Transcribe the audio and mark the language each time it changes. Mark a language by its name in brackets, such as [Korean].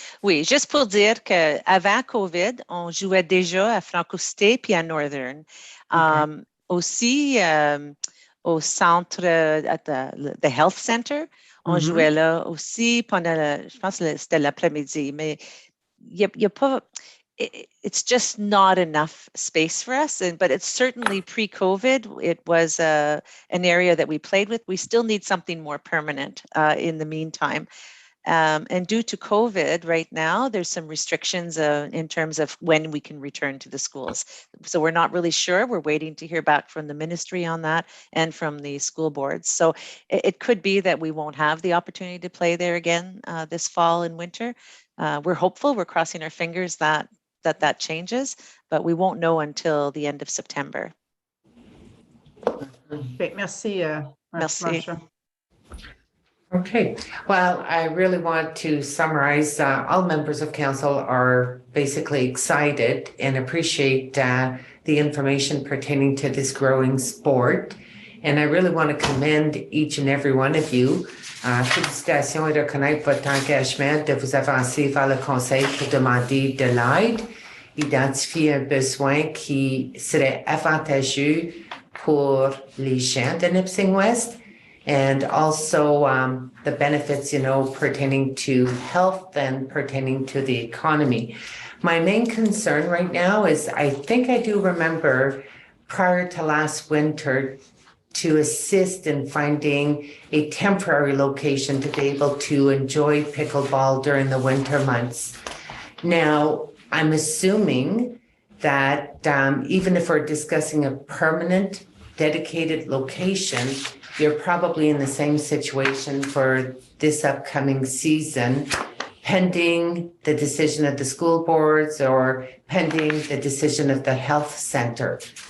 [French] Oui, juste pour dire qu'avant COVID, on jouait déjà à Francocité puis à Northern. [English] Okay. [French] Aussi, au centre, the Health Center, on jouait là aussi pendant, je pense que c'était l'après-midi, mais il n'y a pas... [English] It's just not enough space for us. But it's certainly pre-COVID, it was an area that we played with. We still need something more permanent in the meantime. And due to COVID right now, there's some restrictions in terms of when we can return to the schools. So we're not really sure. We're waiting to hear back from the ministry on that and from the school boards. So it could be that we won't have the opportunity to play there again this fall and winter. We're hopeful, we're crossing our fingers that changes, but we won't know until the end of September. [French] Okay, merci, Merci. Marsha. [English] Okay, well, I really want to summarize, all members of council are basically excited and appreciate the information pertaining to this growing sport. And I really want to commend each and every one of you. [French] Félicitations et reconnaître votre engagement de vous avancer vers le conseil pour demander de l'aide, identifier un besoin qui serait avantageux pour les gens de Nipissing West, [English] and also the benefits, pertaining to health and pertaining to the economy. My main concern right now is I think I do remember prior to last winter to assist in finding a temporary location to be able to enjoy pickleball during the winter months. Now, I'm assuming that even if we're discussing a permanent dedicated location, you're probably in the same situation for this upcoming season, pending the decision of the school boards or pending the decision of the health center.